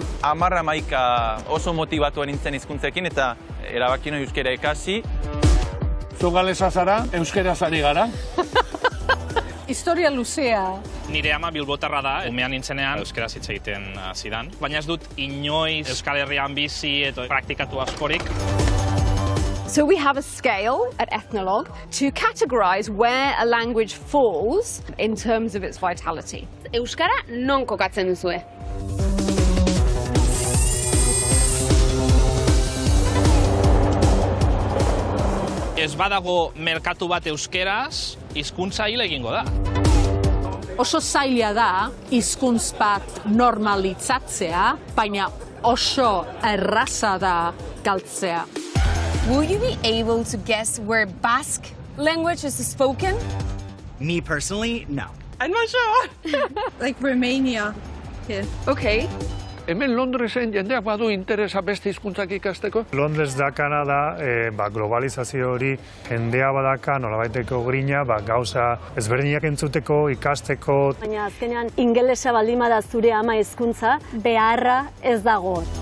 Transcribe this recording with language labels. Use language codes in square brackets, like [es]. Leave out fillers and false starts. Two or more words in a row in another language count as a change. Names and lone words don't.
[eu] 10-11 oso motibatua nintzen hizkuntzekin eta erabaki nahi euskara ikasi. Zu galesa zara, euskeraz ari gara. Historia luzea. Nire ama bilbotarra da, umean nintzenean euskaraz hitz egiten zidan. Baina ez dut inoiz Euskal Herrian bizi eta praktikatu askorik. [en] So we have a scale at Ethnologue to categorize where a language falls in terms of its vitality. [eu] Euskara non kokatzen duzue? Ez badago merkatu bat euskeraz, hizkuntza hil egingo da. Oso zaila da hizkuntz bat normalitzatzea, baina oso erraza da galtzea. [en] Will you be able to guess where Basque language is spoken? Me personally, no. I'm not sure. Like Romania. Yeah. Okay. [eu] Hemen Londresen jendeak badu interesa beste hizkuntzak ikasteko? Londres da Kanada, globalizazio hori jendea badaka, nolabaiteko grina, gauza ezberdinak entzuteko, ikasteko. Baina azkenean ingelesa baldin bada zure ama hizkuntza, beharra ez dago.